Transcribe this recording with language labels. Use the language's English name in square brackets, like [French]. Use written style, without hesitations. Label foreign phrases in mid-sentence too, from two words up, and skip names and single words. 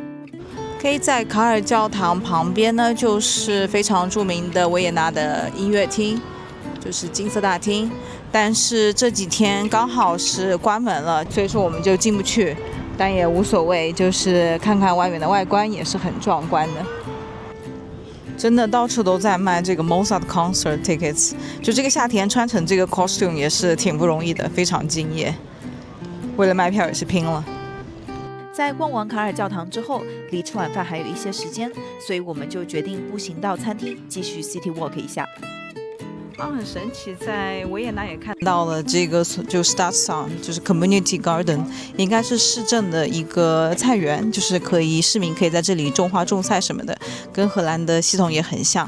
[Chinese] 可以在卡尔教堂旁边呢，就是非常著名的维也纳的音乐厅，就是金色大厅。但是这几天刚好是关门了，所以说我们就进不去，但也无所谓，就是看看外面的外观也是很壮观的。真的到处都在卖这个 [English] Mozart concert tickets， [Chinese] 就这个夏天穿成这个 costume 也是挺不容易的，非常敬业，为了卖票也是拼了。在逛完卡尔教堂之后，离吃晚饭还有一些时间，所以我们就决定步行到餐厅继续 [English] city walk [Chinese] 一下。很神奇，在维也纳也看到了这个就 Stadtsaal， 就是 [English] Community Garden， [Chinese] 应该是市政的一个菜园，就是市民可以在这里种花种菜什么的，跟荷兰的系统也很像。